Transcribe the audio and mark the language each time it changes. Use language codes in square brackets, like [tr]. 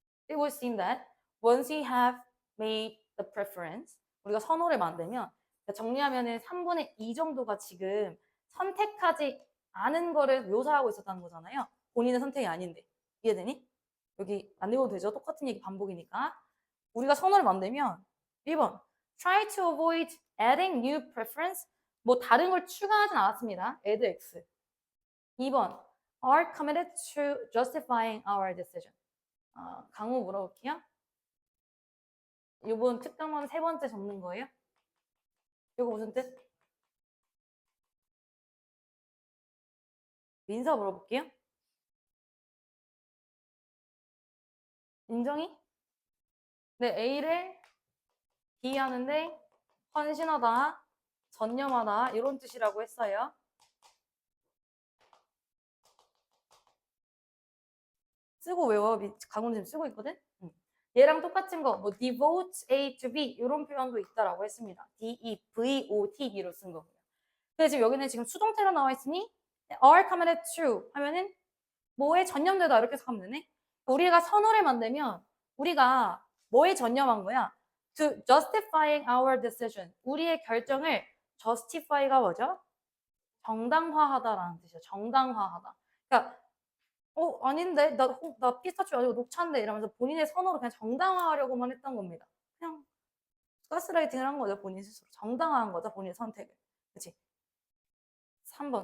[en] it would seem that once we have made the preference, [ko] 우리가 선호를 만들면 정리하면은 3분의 2 정도가 지금 선택하지 않은 거를 묘사하고 있었다는 거잖아요. 본인의 선택이 아닌데. 이해되니? 여기 안 읽어도 되죠? 똑같은 얘기 반복이니까. 우리가 선호를 만들면 1번 [en] try to avoid adding new preference [ko] 뭐 다른 걸 추가하진 않았습니다. [en] add x. 2번 are committed to justifying our decision. [ko] 강우 물어볼게요. 이번 특강만 3번째 적는 거예요? 이거 무슨 뜻? 민서 물어볼게요. 인정이? 네, A를 B 하는데 헌신하다, 전념하다 이런 뜻이라고 했어요. 쓰고 외워. 강훈 지금 쓰고 있거든? 얘랑 똑같은 거, 뭐 [en] devote A to B [ko] 이런 표현도 있다라고 했습니다. D-E-V-O-T-B로 쓴 거고요. 근데 지금 여기는 지금 수동태로 나와 있으니 [en] are committed to [ko] 하면은 뭐에 전념되다 이렇게 해서 하면 되네. 우리가 선호를 만들면 우리가 뭐에 전념한 거야? [en] To justifying our decision. [ko] 우리의 결정을 justify가 뭐죠? 정당화하다라는 뜻이죠. 정당화하다. 그러니까 아닌데 나 피스타치오 아니고 녹차인데 이러면서 본인의 선호를 그냥 정당화하려고만 했던 겁니다. 그냥 가스라이팅을 한 거죠. 본인 스스로. 정당화한 거죠. 본인의 선택을. 그치? 3번.